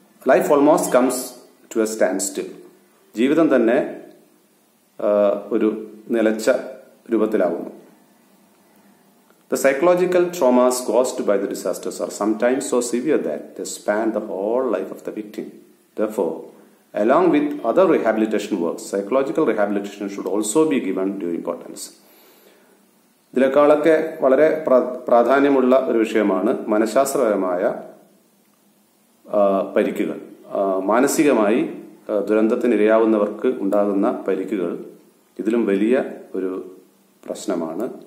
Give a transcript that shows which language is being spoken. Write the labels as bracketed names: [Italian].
[English] Life almost comes to a standstill. [Malayalam] ജീവിതം തന്നെ ഒരു നിലച്ച രൂപത്തിലാവുന്നു. [English] The psychological traumas caused by the disasters are sometimes so severe that they span the whole life of the victim. Therefore, along with other rehabilitation works, psychological rehabilitation should also be given due importance. [Malayalam] ഇതിനേക്കാളൊക്കെ വളരെ പ്രാധാന്യമുള്ള ഒരു വിഷയമാണ് മനഃശാസ്ത്രപരമായ പരിക്കുകൾ. മാനസികമായി ദുരന്തത്തിനിരയാവുന്നവർക്ക് ഉണ്ടാകുന്ന പരിക്കുകൾ ഇതിലും വലിയ ഒരു പ്രശ്നമാണ്.